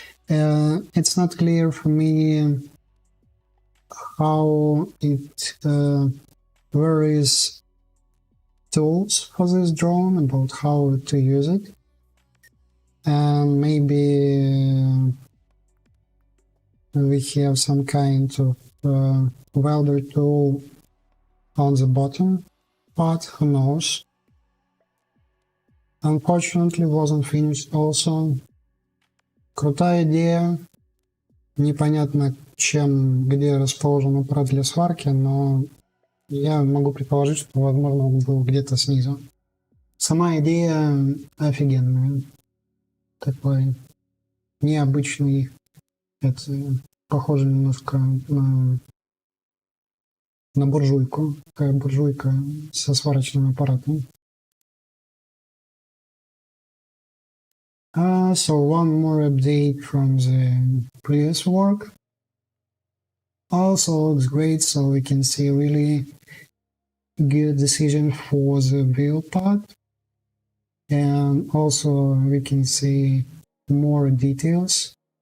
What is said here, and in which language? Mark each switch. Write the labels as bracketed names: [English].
[English] It's not clear for me how it varies tools for this drone, about how to use it, and maybe we have some kind of welder tool on the bottom part, who knows. Unfortunately, wasn't finished also. [Russian] Крутая идея. Непонятно, где расположен аппарат для сварки, но я могу предположить, что, возможно, он был где-то снизу. Сама идея офигенная. Такой необычный. Это похоже немножко на буржуйку. Такая буржуйка со сварочным аппаратом. [English] So one more update from the previous work. Also looks great, so we can see really good decision for the wheel part. And also we can see more details.